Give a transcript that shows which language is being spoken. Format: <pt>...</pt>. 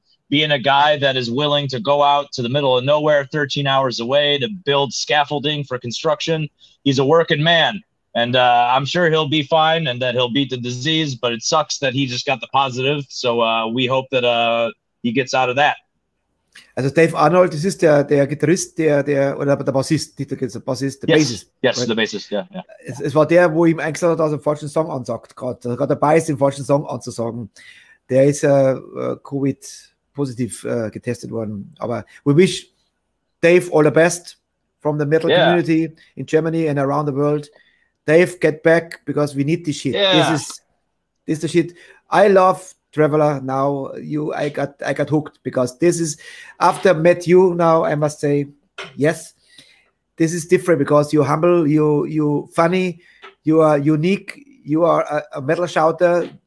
<en>Being a guy that is willing to go out to the middle of nowhere 13 hours away to build scaffolding for construction. He's a working man, and I'm sure he'll be fine and that he'll beat the disease, but it sucks that he just got the positive. So we hope that he gets out of that.</en> <de>Also Dave Arnold, das ist der Gitarrist, oder der Bassist, nicht der Bassist, der Bassist.</de> <en>Yes, right? The bassist, yeah.</en> <de>Es war der, wo ihm eigentlich hat, dass er den falschen Song ansagt, gerade dabei ist, den falschen Song anzusagen. Der ist Covid positiv getestet worden.</de> <en>Aber we wish Dave all the best from the metal community in Germany and around the world. Dave, get back, because we need this shit. Yeah. This is the shit. I love Traveler now. I got hooked, because this is, after I met you now, I must say, yes, this is different, because you're humble, you funny, you are unique, you are a metal shouter.</en>